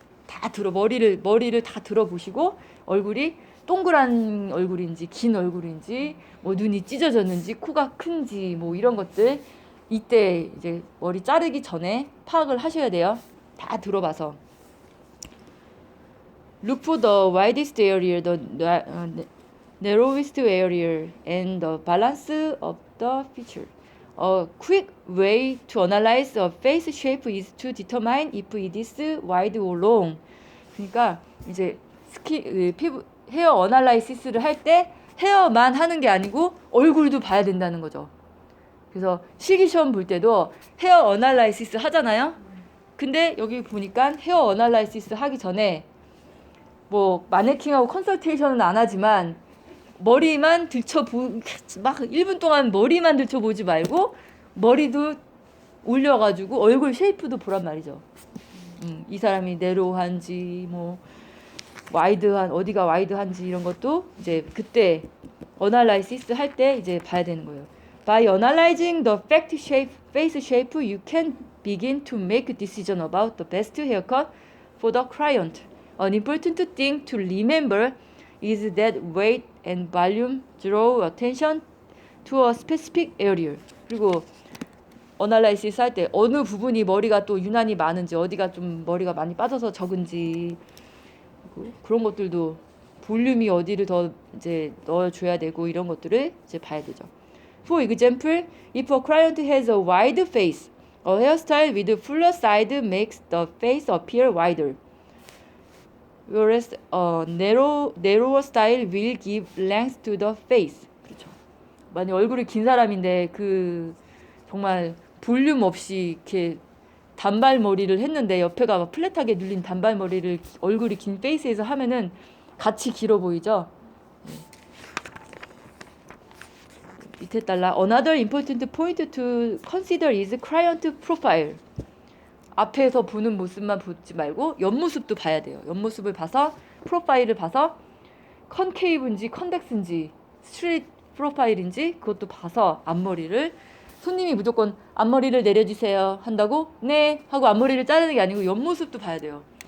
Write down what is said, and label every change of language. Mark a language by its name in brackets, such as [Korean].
[Korean] 다 머리를 다 들어보시고 얼굴이 동그란 얼굴인지 긴 얼굴인지 뭐 눈이 찢어졌는지 코가 큰지 뭐 이런 것들 이때 이제 머리 자르기 전에 파악을 하셔야 돼요. 다 들어봐서. [English] Look for the widest area, the narrowest area, and the balance of the feature. A quick way to analyze a face shape is to determine if it is wide or long. [Korean] 그러니까 이제 피부 헤어 어널라이시스를 할 때 헤어만 하는 게 아니고 얼굴도 봐야 된다는 거죠. 그래서 실기시험 볼 때도 헤어 어널라이시스 하잖아요. 근데 여기 보니까 헤어 어널라이시스 하기 전에 뭐 마네킹하고 컨설테이션은 안 하지만 머리만 막 1분 동안 머리만 들춰보지 말고 머리도 올려가지고 얼굴 쉐이프도 보란 말이죠. 이 사람이 내로한지 뭐 와이드한 어디가 와이드한지 이런 것도 이제 그때 어널라이시스 할 때 이제 봐야 되는 거예요. [English] By analyzing the face shape, you can begin to make a decision about the best haircut for the client. An important thing to remember is that weight and volume draw attention to a specific area. [Korean] 그리고 어널라이시스 할 때 어느 부분이 머리가 또 유난히 많은지 어디가 좀 머리가 많이 빠져서 적은지 그런 것들도 볼륨이 어디를 더 이제 넣어줘야 되고 이런 것들을 이제 봐야 되죠. [English] For example, if a client has a wide face, a hairstyle with fuller side makes the face appear wider. Whereas a narrower style will give length to the face. [Korean] 그렇죠. 만약 얼굴이 긴 사람인데 그 정말 볼륨 없이 이렇게 단발머리를 했는데 옆에가 막 플랫하게 눌린 단발머리를 얼굴이 긴 페이스에서 하면은 같이 길어 보이죠. 밑에 달라. [English] Another important point to consider is client profile. [Korean] 앞에서 보는 모습만 보지 말고 옆모습도 봐야 돼요. 옆모습을 봐서 프로파일을 봐서 컨케이브인지 컨벡스인지 스트레이트 프로파일인지 그것도 봐서 앞머리를 손님이 무조건 앞머리를 내려주세요 한다고 네 하고 앞머리를 자르는 게 아니고 옆모습도 봐야 돼요.